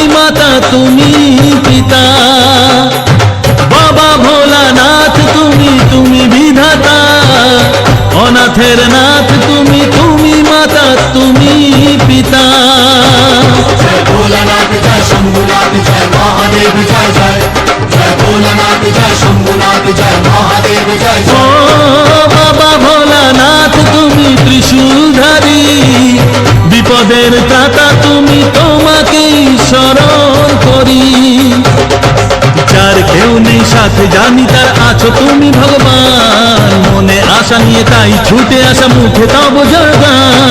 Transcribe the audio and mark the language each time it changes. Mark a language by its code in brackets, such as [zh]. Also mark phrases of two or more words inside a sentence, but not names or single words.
[bn] মাতা তুমি পিতা। বাবা ভোলানাথ তুমি বিধাতা, অনাথের নাথ তুমি মাতা তুমি পিতা। [hi] जय भोलानाथ जय शंभुनाथ जय महादेव जय जय। जय भोलानाथ जय शंभुनाथ जय महादेव जय ও जय। [bn] বাবা ভোলানাথ তুমি ত্রিশূলধারী, বিপদের ত্রাতা তুমি, তোমাকেই শরণ করি। যার কেউ নেই সাথে জানি তার আছো তুমি ভগবান, মনে আশা নিয়ে তাই ছুটে আসা মুখে তব জয়গান।